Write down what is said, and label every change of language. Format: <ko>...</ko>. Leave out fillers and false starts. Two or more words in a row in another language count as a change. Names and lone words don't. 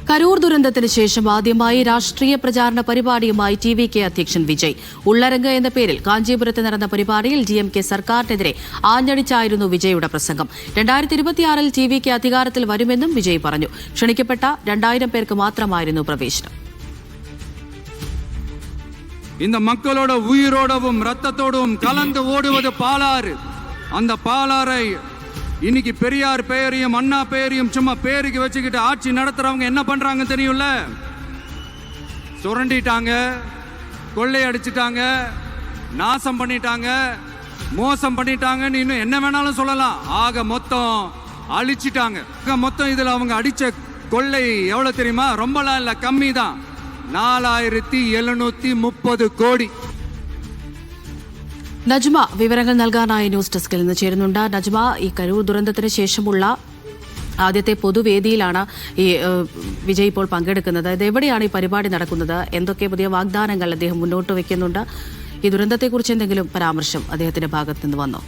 <ml>കരൂർ ദുരന്തത്തിന് ശേഷം ആദ്യമായി രാഷ്ട്രീയ പ്രചാരണ പരിപാടിയുമായി TVK അധ്യക്ഷൻ വിജയ്. ഉള്ളരങ്ങ് എന്ന പേരിൽ കാഞ്ചീപുരത്ത് നടന്ന പരിപാടിയിൽ DMK സർക്കാരിനെതിരെ ആഞ്ഞടിച്ചായിരുന്നു വിജയുടെ പ്രസംഗം. 2026-ൽ TVK അധികാരത്തിൽ വരുമെന്നും വിജയ് പറഞ്ഞു. ക്ഷണിക്കപ്പെട്ട 2000 പേർക്ക് മാത്രമായിരുന്നു പ്രവേശനം.</ml> <ta>இந்த மக்களோட உயிரோடவும் ரத்தத்தோடும் கலந்து ஓடுவது பாலாறு. அந்த பாலாறை இன்னைக்கு பெரியார் பெயரையும் அண்ணா பெயரையும் சும்மா பேருக்கு வச்சுக்கிட்டு ஆட்சி நடத்துறவங்க என்ன பண்றாங்க தெரியும்ல? சுரண்டிட்டாங்க, கொள்ளையடிச்சிட்டாங்க, நாசம் பண்ணிட்டாங்க, மோசம் பண்ணிட்டாங்கன்னு இன்னும் என்ன வேணாலும் சொல்லலாம். ஆக மொத்தம் அழிச்சிட்டாங்க. மொத்தம் இதுல அவங்க அடிச்ச கொள்ளை எவ்வளவு தெரியுமா? ரொம்பலாம் இல்ல, கம்மி தான். 4730 കോടി.</ta> <ml>നജ്മ വിവരങ്ങൾ നൽകാനായി ന്യൂസ് ഡെസ്കിൽ നിന്ന് ചേരുന്നുണ്ട്. നജ്മ, ഈ കരൂർ ദുരന്തത്തിന് ശേഷമുള്ള ആദ്യത്തെ പൊതുവേദിയിലാണ് ഈ വിജയ് ഇപ്പോൾ പങ്കെടുക്കുന്നത്. ഇത് എവിടെയാണ് ഈ പരിപാടി നടക്കുന്നത്? എന്തൊക്കെ പുതിയ വാഗ്ദാനങ്ങൾ അദ്ദേഹം മുന്നോട്ട് വയ്ക്കുന്നുണ്ട്? ഈ ദുരന്തത്തെക്കുറിച്ച് എന്തെങ്കിലും പരാമർശം അദ്ദേഹത്തിന്റെ ഭാഗത്ത് നിന്ന് വന്നോ?</ml>